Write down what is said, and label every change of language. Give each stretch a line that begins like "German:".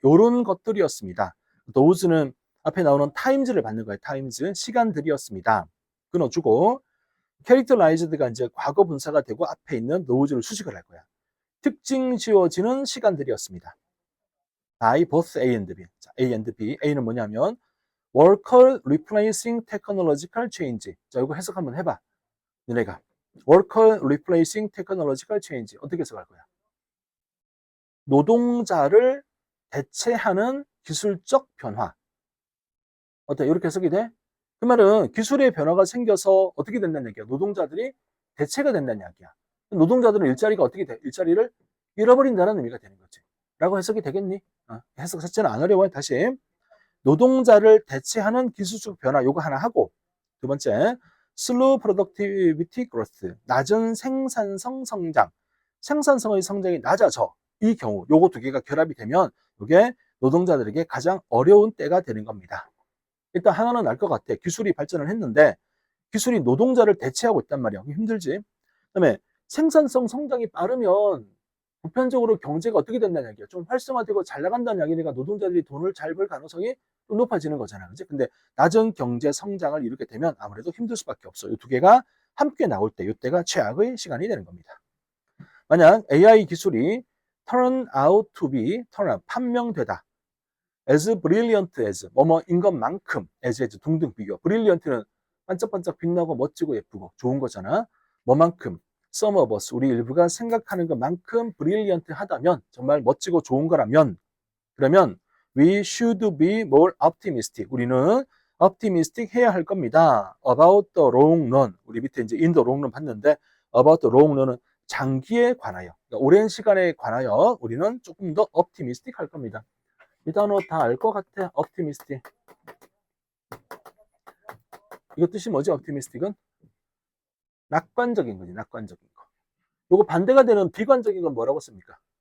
Korean: 요런 것들이었습니다. those는 앞에 나오는 times를 받는 거예요. times, 시간들이었습니다. 끊어주고 characterized가 이제 과거 분사가 되고 앞에 있는 those를 수식을 할 거야. 특징 지어지는 시간들이었습니다.
English: by both A and B. 자, A and B.
Korean: A는 뭐냐면
English: worker replacing technological change.
Korean: 자, 이거 해석 한번 해봐. 너네가.
English: worker replacing technological change.
Korean: 어떻게 해석할 거야? 노동자를 대체하는 기술적 변화. 어때? 이렇게 해석이 돼? 그 말은 기술의 변화가 생겨서 어떻게 된다는 얘기야? 노동자들이 대체가 된다는 이야기야. 노동자들은 일자리가 어떻게 돼? 일자리를 잃어버린다는 의미가 되는 거지. 라고 해석이 되겠니? 해석 자체는 안 어려워요. 다시. 노동자를 대체하는 기술적 변화 요거 하나 하고 두 번째
English: slow productivity growth
Korean: 낮은 생산성 성장 생산성의 성장이 낮아져 이 경우 요거 두 개가 결합이 되면 이게 노동자들에게 가장 어려운 때가 되는 겁니다. 일단 하나는 알 것 같아. 기술이 발전을 했는데 기술이 노동자를 대체하고 있단 말이야. 힘들지. 그다음에 생산성 성장이 빠르면 보편적으로 경제가 어떻게 된다는 얘기야. 좀 활성화되고 잘 나간다는 이야기니까 노동자들이 돈을 잘 벌 가능성이 좀 높아지는 거잖아. 그지? 근데 낮은 경제 성장을 이루게 되면 아무래도 힘들 수밖에 없어. 이 두 개가 함께 나올 때, 이때가 최악의 시간이 되는 겁니다. 만약 AI 기술이
English: turn out to be,
Korean: 판명되다.
English: as brilliant as,
Korean: 뭐뭐인 것만큼, as 둥둥 비교. brilliant는 반짝반짝 빛나고 멋지고 예쁘고 좋은 거잖아. 뭐만큼.
English: some of us,
Korean: 우리 일부가 생각하는 것만큼 brilliant 하다면, 정말 멋지고 좋은 거라면, 그러면
English: we should be more optimistic.
Korean: 우리는 optimistic 해야 할 겁니다.
English: about the long run.
Korean: 우리 밑에 이제
English: in the long run
Korean: 봤는데, about the long run은 장기에 관하여, 그러니까 오랜 시간에 관하여 우리는 조금 더 optimistic 할 겁니다. 이 단어 다 알 것 같아. optimistic. 이거 뜻이 뭐지? optimistic은? 낙관적인 거지. 낙관적인 거. 요거 반대가 되는 비관적인 건 뭐라고 씁니까?